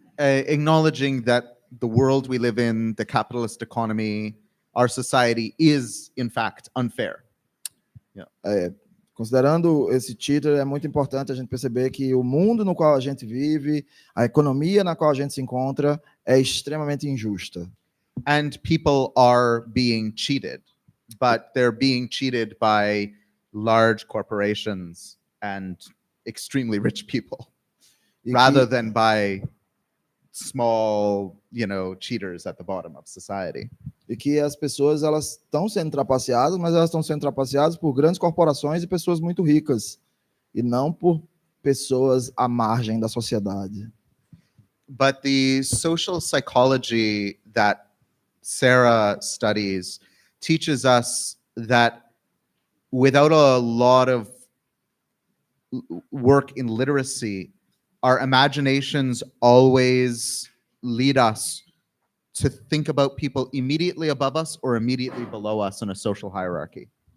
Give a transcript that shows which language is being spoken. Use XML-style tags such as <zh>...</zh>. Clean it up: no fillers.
<en>Acknowledging that the world we live in, the capitalist economy, our society is, in fact, unfair. Yeah.</en> <pt>Considerando esse cheater, é muito importante a gente perceber que o mundo no qual a gente vive, a economia na qual a gente se encontra, é extremamente injusta.</pt> <en>And people are being cheated, but they're being cheated by large corporations and extremely rich people, rather than by small, cheaters at the bottom of society.</en> <pt>E que as pessoas elas estão sendo trapaceadas, mas elas estão sendo trapaceadas por grandes corporações e pessoas muito ricas, e não por pessoas à margem da sociedade.</pt> <en>But the social psychology that Sarah studies teaches us that without a lot of work in literacy, our imaginations always lead us to think about people immediately above us or immediately below us in a social hierarchy.</en>